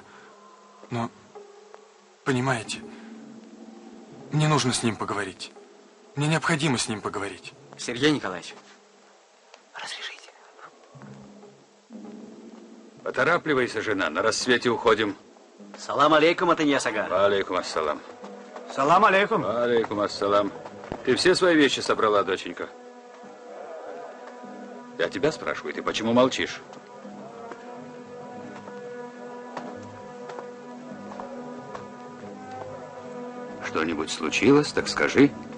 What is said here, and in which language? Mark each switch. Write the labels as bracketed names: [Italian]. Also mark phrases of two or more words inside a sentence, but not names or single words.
[Russian] Но, понимаете, мне нужно с ним поговорить. Мне необходимо с ним поговорить. Сергей Николаевич, разрешите. Поторапливайся, жена, на рассвете уходим. [Arabic] سلام عليكم, Атаньяс ага. عليكم السلام. سلام عليكم. عليكم السلام. [Russian] Ты все свои вещи собрала, доченька? Я тебя спрашиваю, ты почему молчишь? Что-нибудь случилось, так скажи.